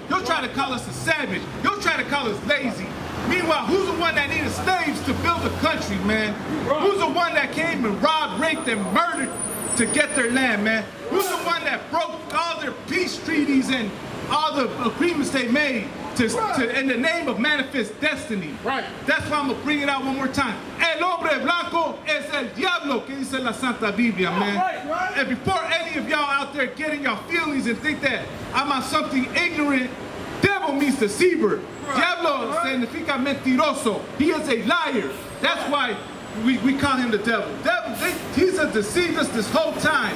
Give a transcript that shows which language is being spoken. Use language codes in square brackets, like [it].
[en] He'll try to call us a savage. He'll try to call us lazy. Meanwhile, who's the one that needed slaves to build a country, man? Who's the one that came and robbed, raped, and murdered to get their land, man? Who's the one that broke all their peace treaties and all the agreements they made in the name of manifest destiny? Right. That's why I'm going to bring it out one more time. [es] El hombre blanco es el diablo que dice la Santa Biblia, man. [en] Right. And before any of y'all out there getting y'all feelings and think that I'm on something ignorant, devil means deceiver. [es] Diablo significa mentiroso. [en] He is a liar. That's why we call him the devil. He's deceived us this whole time.